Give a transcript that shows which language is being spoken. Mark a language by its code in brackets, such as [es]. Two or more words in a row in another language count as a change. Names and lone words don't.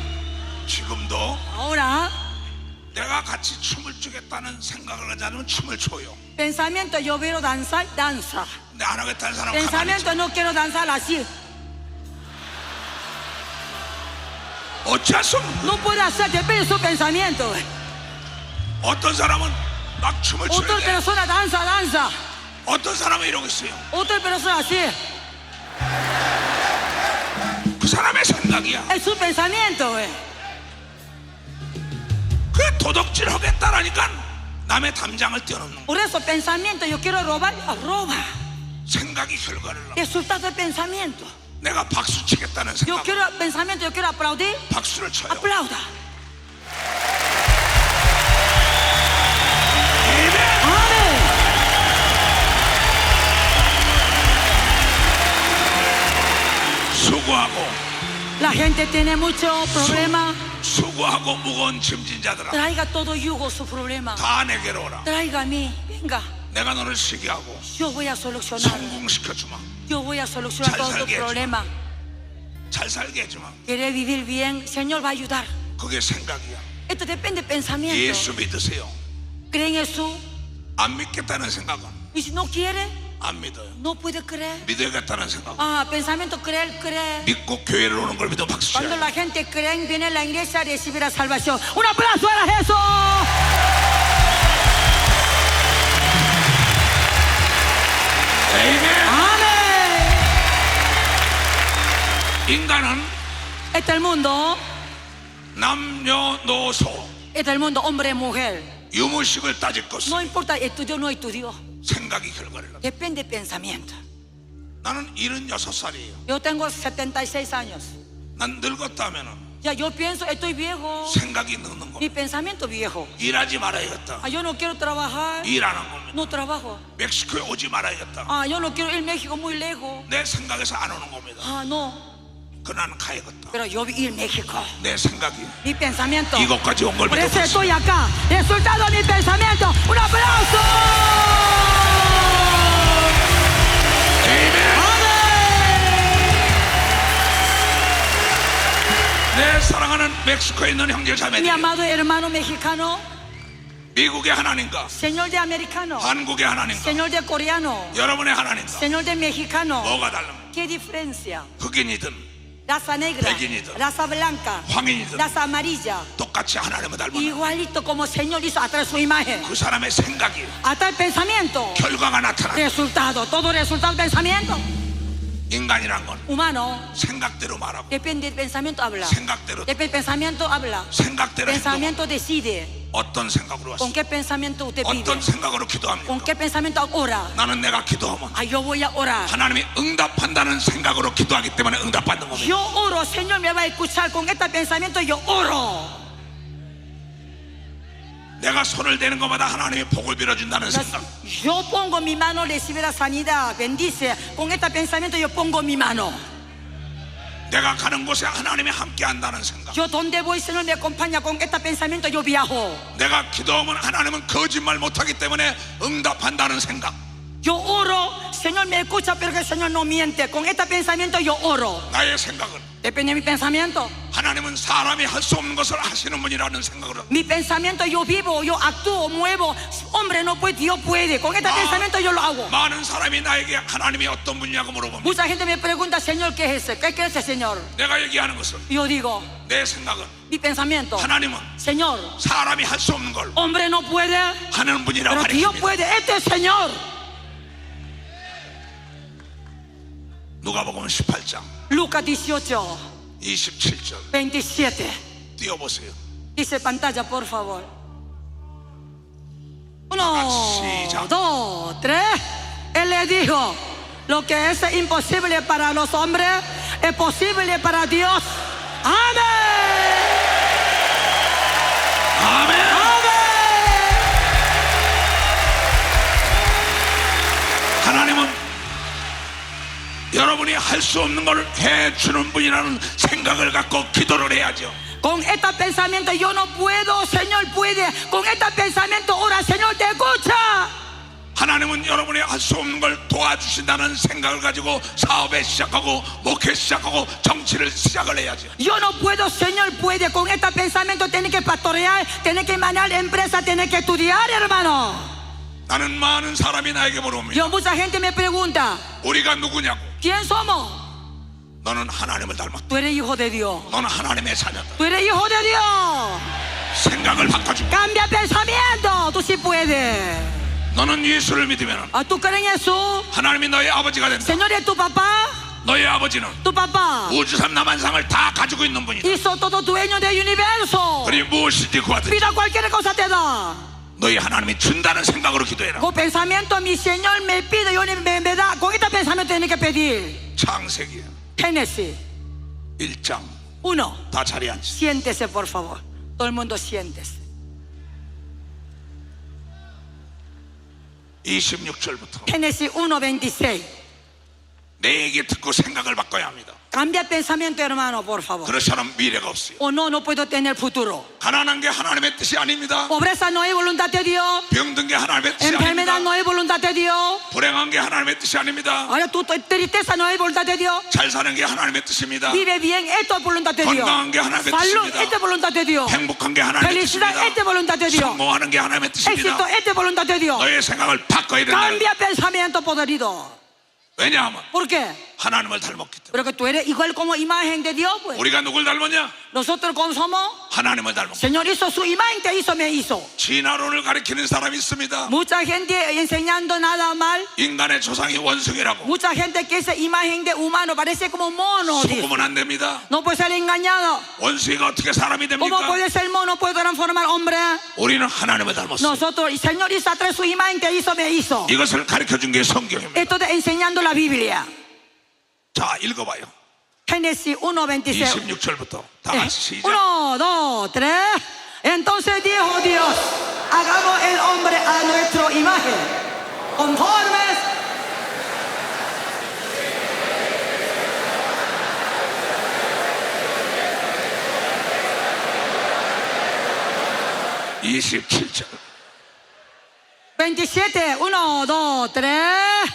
[ko] 지금도 [es] Ahora, [ko] 내가 같이 춤을 추겠다는 생각을 하지 않으면 춤을 춰요. [es] pensamiento, yo quiero danzar, danza. [ko] 근데 안 하겠다는 사람은 가만히 있어. [es] Pensamiento, no quiero danzar así. [ko] 어찌할 수 없는 [es] No puede hacer, depende de su pensamiento. [ko] 어떤 사람은 막 춤을 [es] Otra [ko] 추는데 [es] persona danza, danza. [ko] 어떤 사람은 이러고 있어요. [es] Otra persona así. [ko] 그 사람의 생각이야. [es] Es su pensamiento. [ko] 그 도둑질 하겠다라니까 남의 담장을 뛰어넘는 거야. [es] Por eso, pensamiento, yo quiero robar, roba. [ko] 생각이 결과를 낳아. [es] Resultado de pensamiento. [ko] 내가 박수 치겠다는 [es] Yo [ko] 생각, [es] quiero pensamiento, yo quiero aplaudir. [ko] 박수를 쳐요. [es] Aplauda. [ko] 아멘. [es] Amén. [ko] 수고하고 [es] La gente tiene mucho problema. [ko] 수고하고 무거운 짐진 자들아, [es] Traiga todo yugo su problema. [ko] 다 내게로 오라. [es] Traiga a mí. Venga. [ko] 내가 너를 쉬게 하고 [es] Yo voy a solucionar. [ko] 성공시켜주마. [es] Yo voy a solucionar todo tu problema. [ko] 잘 살게 해주마. [es] ¿Quiere vivir bien? Señor va a ayudar. [ko] 그게 생각이야. [es] Esto depende de pensamiento. [ko] 예수 믿으세요. [es] ¿Cree en Jesús? [ko] 안 믿겠다는 생각은 [es] Y si no quiere, [ko] 안 믿어요. [es] no puede creer. [ko] 믿어야겠다는 생각, [es] Ah, pensamiento, creer. [ko] 믿고 교회를 오는 걸 믿어 박수 [es] Cuando [ko] 쳐요. [es] la gente cree, viene a la iglesia a recibir la salvación. Un aplauso a Jesús. Amén. [ko] 인간은 [es] Este es el mundo. [ko] 남녀노소 [es] Este es el mundo, hombre, mujer. [ko] 유무식을 따질 것은 [es] No importa, estudió o no estudió. [ko] 생각이 결과를 낳아. [es] Depende de pensamiento. [ko] 나는 76살이에요. [es] Yo tengo 76 años. [ko] 난 늙었다 하면은 [es] Ya yo pienso, estoy viejo. [ko] 생각이 늙는 [es] Mi [ko] 겁니다. [es] pensamiento viejo. [ko] 일하지 말아야겠다. [es] Ah, yo no quiero trabajar. [ko] 일하는 겁니다. [es] No trabajo. [ko] 멕시코에 오지 말아야겠다. [es] Ah, yo no quiero ir a México muy lejos. [ko] 내 생각에서 안 오는 겁니다. [es] Ah, no. [ko] 그 나는 가야겠다. [es] Pero yo vi ir a México. [ko] 내 생각이 [es] Mi pensamiento. [ko] 이것까지 온 걸 [es] Por [ko] 믿어 [es] eso [ko] 박수. [es] estoy acá. Resultado de mi pensamiento. ¡Un aplauso! [ko] 내 사랑하는 멕시코에 있는 형제 [es] Mi [ko] 자매들, [es] amado hermano mexicano, [ko] 미국의 하나님과 [es] Señor de americano, [ko] 한국의 하나님과 [es] Señor de coreano, [ko] 여러분의 하나님과 [es] Señor de mexicano. [ko] 뭐가 다릅니까? [es] ¿Qué diferencia? [ko] 흑인이든 [es] Raza negra, [ko] 백인이든 [es] raza blanca, [ko] 황인이든 [es] raza amarilla. [ko] 똑같이 하나님을 닮은 [es] Igualito como Señor hizo atrás su imagen. [ko] 그 사람의 생각이 [es] Hasta el pensamiento. [ko] 결과가 나타나. [es] Resultado, todo resultado del pensamiento. [ko] 인간이란 건 [es] Humano, [ko] 생각대로 말하고 [es] depende del pensamiento, habla. [ko] 생각대로 [es] Depende del pensamiento, habla. [ko] 생각대로 행동하고. [es] Pensamiento decide. [ko] 어떤 생각으로 [es] ¿Con [ko] 왔어? [es] qué pensamiento usted vive? [ko] 어떤 생각으로 [es] ¿Con [ko] 기도합니까? [es] qué pensamiento ora? [ko] 나는 내가 기도하면 [es] Ah, yo voy a orar. [ko] 하나님이 응답한다는 생각으로 기도하기 때문에 응답받는 겁니다. [es] Yo oro, Señor me va a escuchar. Con este pensamiento yo oro. [ko] 내가 손을 대는 것마다 하나님이 복을 빌어준다는 생각. [es] Yo pongo mi mano, recibe la sanidad, bendice. Con este pensamiento yo pongo mi mano. [ko] 내가 가는 곳에 하나님이 함께 한다는 생각. [es] Yo donde voy, Señor me acompaña. Con este pensamiento yo viajo. [ko] 내가 기도하면 하나님은 거짓말 못하기 때문에 응답한다는 생각. [es] Yo oro, Señor me escucha, pero que el Señor no miente. Con este pensamiento yo oro. [ko] 나의 생각은 [es] Depende de mi pensamiento. [ko] 하나님은 사람이 할 수 없는 것을 하시는 분이라는 생각으로. [es] Mi pensamiento yo vivo, yo actúo, muevo. Hombre no puede, Dios puede. Con este pensamiento yo lo hago. [ko] 많은 사람이 나에게 하나님이 어떤 분이냐고 물어봅니다. [es] Mucha gente me pregunta, Señor, ¿qué es ese? ¿Qué es ese, Señor? [ko] 내가 얘기하는 것은 [es] Yo digo, [ko] 내 생각은 [es] mi pensamiento, [ko] 하나님은 [es] Señor, [ko] 사람이 할 수 없는 걸 [es] hombre no puede, [ko] 하는 분이라고 [es] pero Dios [ko] 가르칩니다. [es] puede. Este es Señor. [ko] 누가복음 18장 [es] Lucas 18, [ko] 27절 [es] 27. [ko] 띄워보세요. [es] Dice pantalla, por favor. [ko] 시작. [es] 1, 2, 3. Él le dijo, lo que es imposible para los hombres es posible para Dios. Amén. [ko] 아멘. [es] Amén. [ko] 하나님은 여러분이 할 수 없는 걸 해주는 분이라는 생각을 갖고 기도를 해야죠. [es] Con este pensamiento yo no puedo, Señor puede. Con este pensamiento ora, Señor te escucha. [ko] 하나님은 여러분이 할 수 없는 걸 도와주신다는 생각을 가지고 사업에 시작하고 목회 시작하고 정치를 시작을 해야죠. [es] Yo no puedo, Señor puede. Con este pensamiento tiene que pastorear, tiene que manejar empresa, tiene que estudiar, hermano. [ko] 나는 많은 사람이 나에게 물어봅니다. [es] Yo, mucha gente me pregunta, [ko] 우리가 누구냐고. [es] ¿quién somos? [ko] 너는 하나님을 닮았다. [es] Tú eres hijo de Dios. [ko] 너는 하나님의 자녀다. [es] Tú eres hijo de Dios. [ko] 생각을 바꿔주고. [es] Cambia pensamiento. Tú sí puedes. [ko] 너는 예수를 믿으면 [es] Ah, ¿tú crees en Jesús? [ko] 하나님이 너의 아버지가 된다. [es] Señor es tu papá. [ko] 너의 아버지는 [es] Tu papá [ko] 우주산 남한상을 다 가지고 있는 분이다. [es] hizo todo dueño del universo. [ko] 그리고 무엇이든지 구하든지 [es] Pida cualquier cosa te da. [ko] 너희 하나님이 준다는 생각으로 기도해라. [es] Con pensamiento mi Señor me pide, yo me da. Con este pensamiento tiene que pedir. [ko] 창세기 [es] Génesis [ko] 1장 [es] 1. [ko] 다 자리에 앉으세요. [es] Siéntese, por favor. Todo el mundo siéntese. [ko] 26절부터 [es] Génesis 1:26. [ko] 내 얘기 듣고 생각을 바꿔야 합니다. [es] Cambia pensamiento, hermano, por favor. [ko] 그렇지 않으면 미래가 없어요. [es] O no, no puedo tener futuro. [ko] 가난한 게 하나님의 뜻이 아닙니다. [es] Pobreza no es voluntad de Dios. [ko] 병든 게 하나님의 뜻이 [es] Enfermedad [ko] 아닙니다. [es] no es voluntad de Dios. [ko] 불행한 게 하나님의 뜻이 아닙니다. [es] Ahora tu tristeza no es voluntad de Dios. [ko] 잘 사는 게 하나님의 뜻입니다. [es] Vive bien, esto es voluntad de Dios. [ko] 건강한 게 하나님의 [es] Salud, [ko] 뜻입니다. [es] esto es voluntad de Dios. [ko] 행복한 게 하나님의 [es] Felicidad, [ko] 뜻입니다. [es] esto es voluntad de Dios. [ko] 성공하는 게 하나님의 뜻입니다. [es] Éxito, esto es voluntad de Dios. [ko] 너의 생각을 바꿔야 된다. [es] Cambia pensamiento podrido. [ko] 왜냐하면 [es] ¿Por qué? [ko] 하나님을 닮았기 때문에. [es] Pero que tú eres igual como imagen de Dios, pues. [ko] 우리가 누굴 닮았냐? [es] Nosotros cómo somos. [ko] 하나님을 닮았고. [es] Señor hizo su imagen, te hizo, me hizo. [ko] 진화론을 가리키는 사람이 있습니다. [es] Mucha gente enseñando nada mal. [ko] 인간의 조상이 원숭이라고. [es] Mucha gente que esa imagen de humano parece como mono. Dice. [ko] 속으면 안 됩니다. [es] No puede ser engañado. [ko] 원숭이가 어떻게 사람이 [es] ¿Cómo [ko] 됩니까? [es] puede ser mono? Puede transformar hombre. [ko] 우리는 하나님을 닮았어요. [es] Nosotros, el Señor hizo a través de su imagen, te hizo, me hizo. [ko] 이것을 가르쳐준 게 성경입니다. [es] Esto de enseñando la Biblia. [ko] 자, 읽어봐요. [es] Génesis 1:26. [ko] 26절부터 다 같이 시작. [es] 1, 2, 3. Entonces dijo Dios: hagamos el hombre a nuestra imagen, conformes. [ko] 이 27절. [es] 27, 1, 2, 3.